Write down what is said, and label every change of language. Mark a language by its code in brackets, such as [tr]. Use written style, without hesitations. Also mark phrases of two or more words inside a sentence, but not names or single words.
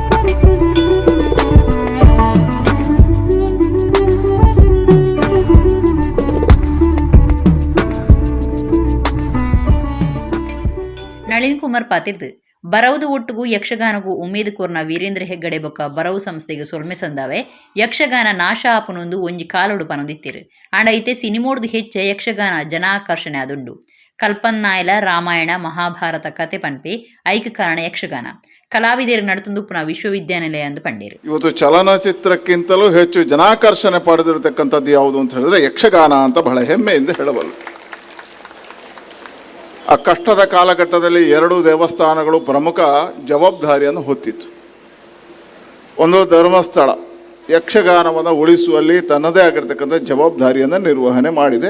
[tcy] ನಳಿನ್ ಕುಮಾರ್ ಪಾತಿರ್ದು ಬರವುದು ಒಟ್ಟಿಗೂ ಯಕ್ಷಗಾನಗೂ ಉಮೇದು ಕೋರ್ನ ವೀರೇಂದ್ರ ಹೆಗ್ಗಡೆ ಬೊಕ್ಕ ಬರವು ಸಂಸ್ಥೆಗೆ ಸೊಲ್ಮೆ ಸಂದಾವೆ ಯಕ್ಷಗಾನ ನಾಶ ಆಪನೊಂದು ಒಂಜಿ ಕಾಲೋಡು ಪನೊಂದಿತ್ತಿರು ಆಂಡ ಐತೆ ಸಿನಿಮೋಡ್ದು ಹೆಚ್ಚೆ ಯಕ್ಷಗಾನ ಜನಾಕರ್ಷಣೆ ಆದುಂಡು. ಕಲ್ಪನ್ನಾಯಲ ರಾಮಾಯಣ ಮಹಾಭಾರತ ಕತೆ ಪನ್ಪೆ ಐಕ ಕಾರಣ ಯಕ್ಷಗಾನ ಕಲಾವಿದರು ನಡತುಂದು ಪುನಃ ವಿಶ್ವವಿದ್ಯಾನಿಲಯ ಎಂದು ಪಂಡೇರು. [kn] ಇವತ್ತು ಚಲನಚಿತ್ರಕ್ಕಿಂತಲೂ ಹೆಚ್ಚು ಜನಾಕರ್ಷಣೆ ಪಡೆದಿರತಕ್ಕಂಥದ್ದು ಯಾವುದು ಅಂತ ಹೇಳಿದ್ರೆ ಯಕ್ಷಗಾನ ಅಂತ ಬಹಳ ಹೆಮ್ಮೆಯಿಂದ ಹೇಳಬಲ್ಲೆ. ಆ ಕಷ್ಟದ ಕಾಲಘಟ್ಟದಲ್ಲಿ 2 ದೇವಸ್ಥಾನಗಳು ಪ್ರಮುಖ ಜವಾಬ್ದಾರಿಯನ್ನು ಹೊತ್ತಿತ್ತು. ಒಂದು ಧರ್ಮಸ್ಥಳ ಯಕ್ಷಗಾನವನ್ನು ಉಳಿಸುವಲ್ಲಿ ತನ್ನದೇ ಆಗಿರ್ತಕ್ಕಂಥ ಜವಾಬ್ದಾರಿಯನ್ನು ನಿರ್ವಹಣೆ ಮಾಡಿದೆ.